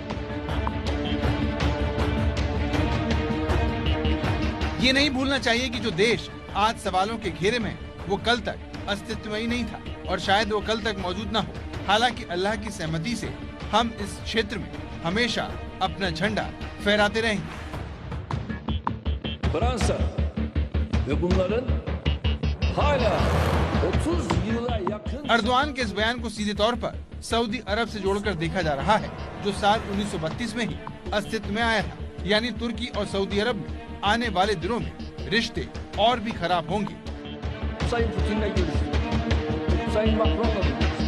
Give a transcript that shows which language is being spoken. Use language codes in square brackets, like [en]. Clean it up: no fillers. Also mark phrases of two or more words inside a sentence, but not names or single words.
[hi] ये नहीं भूलना चाहिए कि जो देश आज सवालों के घेरे में, वो कल तक अस्तित्वहीन नहीं था और शायद वो कल तक मौजूद न हो। हालांकि अल्लाह की सहमति से हम इस क्षेत्र में हमेशा अपना झंडा फहराते रहेंगे। [tr] Fransa ve bunların hala 30 yıla yakın [hi] अर्दवान के इस बयान को सीधे तौर पर सऊदी अरब से जोड़कर देखा जा रहा है, जो साल 1932 में ही अस्तित्व में आया था। यानी तुर्की और सऊदी अरब में आने वाले दिनों में रिश्ते और भी खराब होंगे। [tr] Sayın Putin'le görüştük. Sayın Macron'la görüştük.